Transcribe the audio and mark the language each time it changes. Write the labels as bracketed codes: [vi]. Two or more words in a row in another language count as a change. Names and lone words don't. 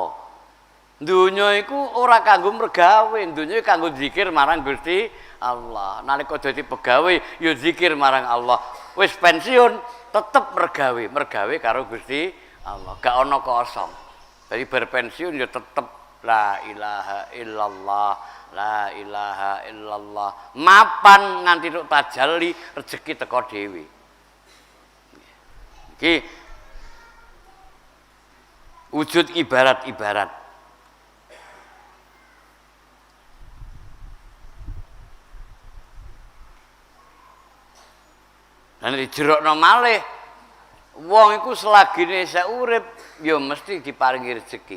[jv] Donya iku ora kanggo mergawe, donya kanggo zikir marang Gusti Allah. Nalika dadi pegawe ya zikir marang Allah. Wis pensiun tetep mergawe karo Gusti Allah. Gak ana kosong. Jadi berpensiun ya tetep [ar] لا إله إلا الله. لا إله إلا الله. [jv] Mapan nganti tok tajalli rezeki teko dhewe. Iki wujud ibarat-ibarat. Lan dijerokno malih wong iku selagine isih urip ya mesti diparingi rezeki.